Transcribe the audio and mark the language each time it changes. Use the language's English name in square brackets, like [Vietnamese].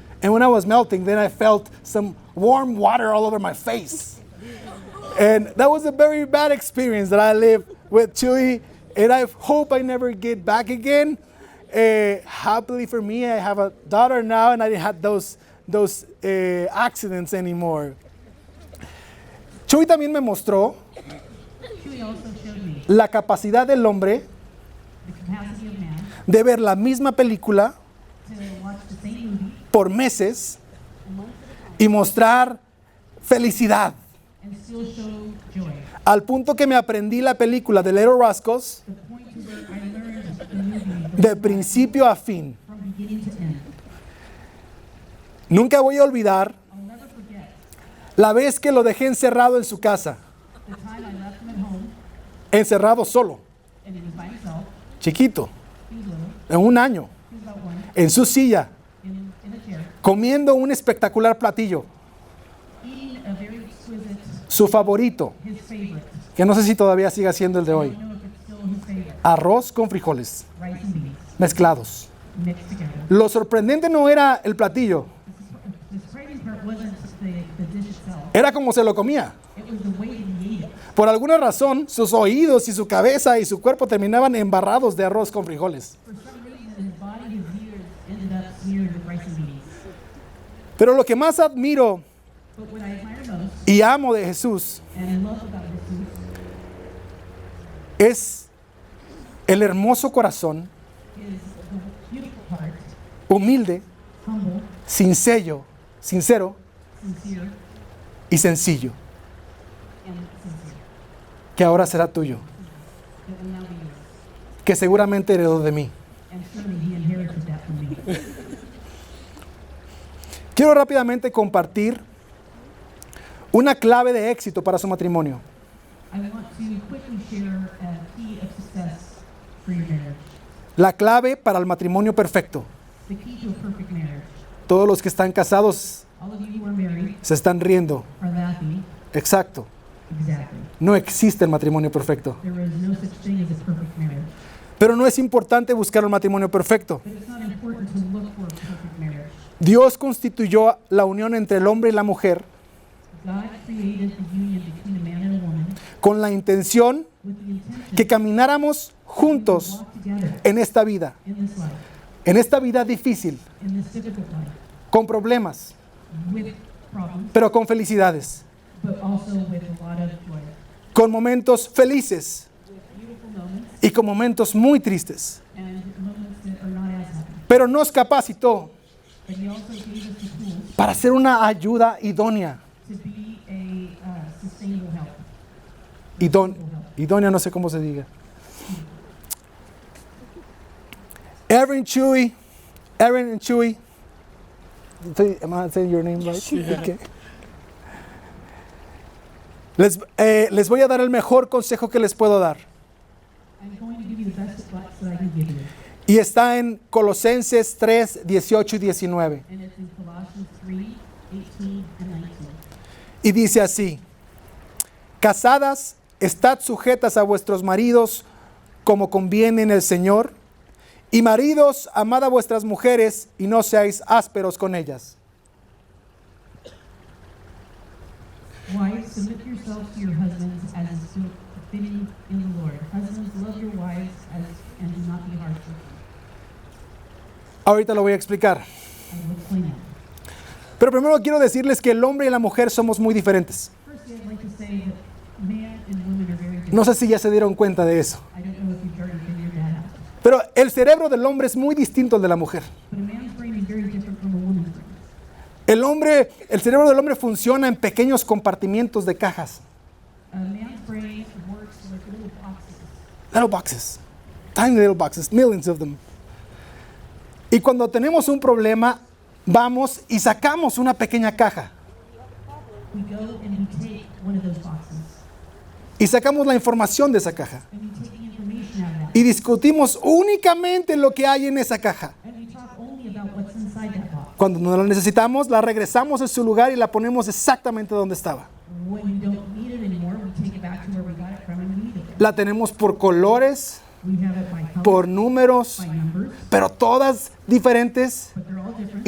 [English] And when I was melting, then I felt some warm water all over my face. And that was a very bad experience that I lived with Chewy, and I hope I never get back again. Happily for me, I have a daughter now, and I didn't have those accidents anymore. [Spanish] Chewy también me mostró [English] Chewy also showed me [Spanish] la capacidad del hombre [English] the capacity of man [Spanish] de ver la misma película [English] to watch the same movie [Spanish] por meses y mostrar felicidad. [English] and still show joy. [Spanish] Al punto que me aprendí la película de Little Rascals [English] The point to where I learned the movie [Spanish] de principio a fin. [English] from beginning to end. [Spanish] Nunca voy a olvidar [English] I'll never forget [Spanish] la vez que lo dejé encerrado en su casa, [English] the time I left him at home [Spanish] encerrado solo, [English] and he was by himself. [Spanish] chiquito, [English] He was little. [Spanish] en un año, [English] He was about one [Spanish] en su silla, [English] in a chair, [Spanish] comiendo un espectacular platillo, [English] eating a very exquisite, [Spanish] su favorito, [English] his favorite. [Spanish] que no sé si todavía siga siendo el de [English] I [Spanish] hoy, [English] don't know if it's still his favorite. [Spanish] arroz con frijoles [English] Rice and beans [Spanish] mezclados. [English] mixed together. [Spanish] Lo sorprendente no era el platillo, [English] The surprising part wasn't the dish itself. [Spanish] era como se lo comía. [English] It was the way that he ate it. [Spanish] Por alguna razón, sus oídos y su cabeza y su cuerpo terminaban embarrados de arroz con frijoles. [English] For some reason, his body, his ears ended up smeared with rice and beans. [Spanish] Pero lo que más admiro [English] But what I admire most [Spanish] y amo de Jesús [English] and love about Jesus [Spanish] es el hermoso corazón, [English] is the beautiful heart, [Spanish] humilde, [English] humble, [Spanish] sincero [English] sincere, [Spanish] y sencillo, [English] and sincere. [Spanish] que ahora será tuyo, [English] That will now be yours. [Spanish] que seguramente heredó de mí. [English] And surely he inherited that from me. [Spanish] Quiero rápidamente compartir una clave de éxito para su matrimonio. [English] I want to quickly share a key of success for your marriage. [Spanish] La clave para el matrimonio perfecto. [English] The key to a perfect marriage. [Spanish] Todos los que están casados [English] All of you who are married [Spanish] se están riendo. [English] are laughing. [Spanish] Exacto. [English] Exactly. [Spanish] No existe el matrimonio perfecto. [English] There is no such thing as a perfect marriage. [Spanish] Pero no es importante buscar un matrimonio perfecto. [English] But it's not important to look for a perfect marriage. [Spanish] Dios constituyó la unión entre el hombre y la mujer [English] God created the union between a man and a woman [Spanish] con la intención [English] with the intention [Spanish] que camináramos [English] to [Spanish] juntos [English] walk together [Spanish] en esta vida, [English] in this life, [Spanish] en esta vida difícil, [English] in this difficult life, [Spanish] con problemas, [English] with problems, [Spanish] pero con felicidades, [English] but also with a lot of joy, [Spanish] con momentos felices [English] with beautiful moments [Spanish] y con momentos muy tristes. [English] and moments that are not as happy. [Spanish] Pero nos capacitó [English] But He also gave us the tools [Spanish] para ser una ayuda idónea. [English] to be a sustainable help. [Spanish] Idónea, no sé cómo se diga. [English] Eryn and Chewy. Am I saying your name right? Yeah. Okay. [Spanish] Les voy a dar el mejor consejo que les puedo dar. [English] I'm going to give you the best advice that I can give you. [Spanish] Y está en Colosenses 3, 18 y 19. [English] And it's in Colossians 3, 18 and 19. [Spanish] Y dice así: Casadas, estad sujetas a vuestros maridos como conviene en el Señor. Y maridos, amad a vuestras mujeres y no seáis ásperos con ellas. [English] Wives, submit yourselves to your husbands as is fitting in the Lord. Husbands, love your wives and do not be harsh with them. [Spanish] Ahorita lo voy a explicar. [English] I will explain that. [Spanish] Pero primero quiero decirles que el hombre y la mujer somos muy diferentes. [English] First, I'd like to say that man and women are very different. [Spanish] No sé si ya se dieron cuenta de eso. [English] I don't know if you've already figured that out. [Spanish] Pero el cerebro del hombre es muy distinto al de la mujer. [English] But a man's brain is very different from a woman's brain. [Spanish] El cerebro del hombre funciona en pequeños compartimientos de cajas. [English] A man's brain works like little boxes. Little boxes. Tiny little boxes. Millions of them. [Spanish] Y cuando tenemos un problema, vamos y sacamos una pequeña caja. [English] We go and we take one of those boxes. [Spanish] Y sacamos la información de esa caja. [English] And we take the information out of that. [Spanish] Y discutimos únicamente lo que hay en esa caja. [English] And we talk only about what's inside that box. [Spanish] Cuando no la necesitamos, la regresamos a su lugar y la ponemos exactamente donde estaba. [English] When we don't need it anymore, we take it back to where we got it from and we leave it. [Spanish] La tenemos por colores, [English] We have it by color, [Spanish] por números, [English] by numbers, [Spanish] pero todas diferentes [English] but they're all different